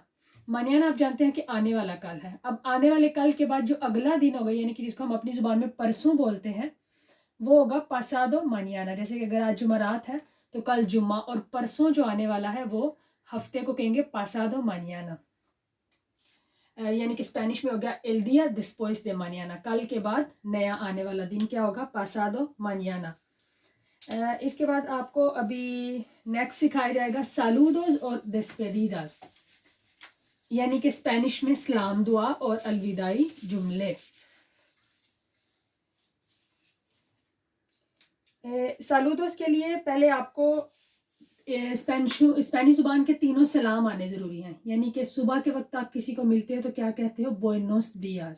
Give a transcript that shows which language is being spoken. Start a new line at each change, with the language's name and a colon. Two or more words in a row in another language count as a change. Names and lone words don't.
Urdu: مانیانا آپ جانتے ہیں کہ آنے والا کل ہے۔ اب آنے والے کل کے بعد جو اگلا دن ہوگا، یعنی کہ جس کو ہم اپنی زبان میں پرسوں بولتے ہیں، وہ ہوگا
Spanish: pasado mañana.
Urdu: جیسے کہ اگر آج جمعرات ہے تو کل جمعہ، اور پرسوں جو آنے والا ہے وہ ہفتے کو کہیں گے
Spanish: pasado mañana.
Urdu: یعنی کہ اسپینش میں ہوگا
Spanish: el día después de mañana،
Urdu: کل کے بعد نیا آنے والا دن کیا ہوگا،
Spanish: pasado mañana.
Urdu: اس کے بعد آپ کو ابھی نیکسٹ سکھایا جائے گا سالودوز اور دسپیدیداز، یعنی کہ اسپینش میں سلام دعا اور الوداعی جملے۔ سالودوز کے لیے پہلے آپ کو اسپینش زبان کے تینوں سلام آنے ضروری ہیں، یعنی کہ صبح کے وقت آپ کسی کو ملتے ہو تو کیا کہتے ہو،
Spanish: buenos días.